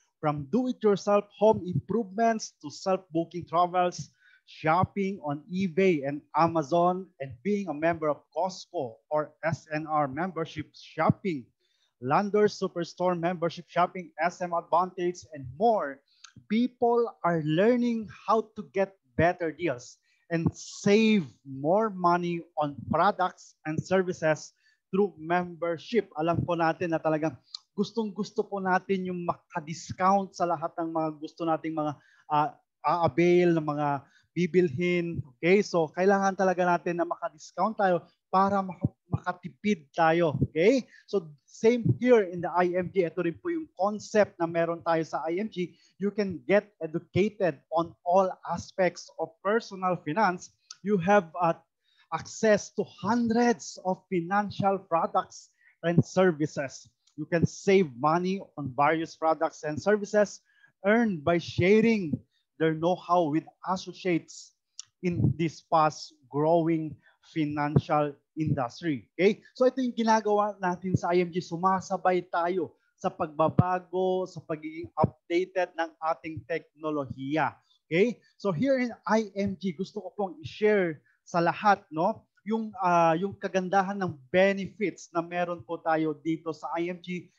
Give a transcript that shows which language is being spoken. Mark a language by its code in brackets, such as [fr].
[en] From do-it-yourself home improvements to self-booking travels, shopping on eBay and Amazon, and being a member of Costco or SNR membership shopping, Landers Superstore membership shopping, SM Advantage, and more. People are learning how to get better deals and save more money on products and services through membership. [tl] Alam po natin na talagang gustong-gusto po natin yung maka-discount sa lahat ng mga gusto nating mga a-avail ng mga bibilhin. Okay? So, kailangan talaga natin na maka-discount tayo para makatipid tayo. Okay? [en] So, same here in the IMG. [tl] Ito rin po yung concept na meron tayo sa IMG. [en] You can get educated on all aspects of personal finance. You have access to hundreds of financial products and services. You can save money on various products and services earned by sharing their know-how with associates in this fast-growing financial industry. [tl] Okay? So ito yung ginagawa natin sa IMG. Sumasabay tayo sa pagbabago, sa pagiging updated ng ating teknolohiya. Okay? [en] So here in IMG, [tl] gusto ko pong i-share sa lahat, no, yung kagandahan ng benefits na meron po tayo dito sa IMG.